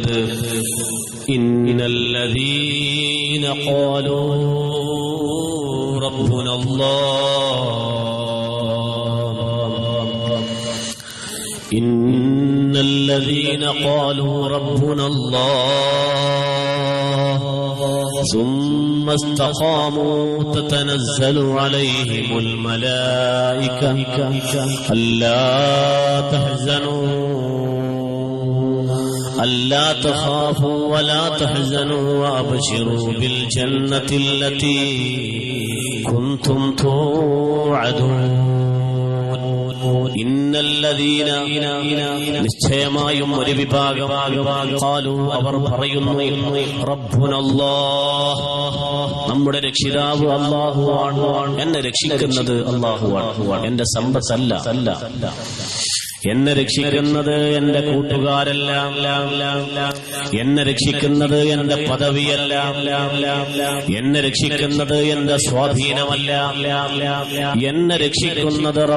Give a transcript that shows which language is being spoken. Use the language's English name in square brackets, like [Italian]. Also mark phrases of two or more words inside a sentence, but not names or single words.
[Arabic] إن الذين قالوا ربنا الله ثم استقاموا تتنزل عليهم الملائكة ألا تخافوا ولا تحزنوا وأبشروا بالجنة التي كنتم توعدون. [Malayalam] നിശ്ചയമായും ഒരു വിഭാഗം ഖാലൂ അവർ പറയുന്നു, റബ്ബുനല്ലാഹ് നമ്മുടെ രക്ഷിതാവ് അല്ലാഹുവാണ്, എന്നെ രക്ഷിക്കുന്നത് അല്ലാഹുവാണ്, എന്റെ സമ്പത്തല്ല, എന്നെ രക്ഷിക്കുന്നത് എന്റെ കൂട്ടുകാരല്ല, എന്നെ രക്ഷിക്കുന്നത് എന്റെ പദവിയല്ല, എന്നെ രക്ഷിക്കുന്നത് എന്റെ സ്വാധീനമല്ല, എന്നെ രക്ഷിക്കുന്നത്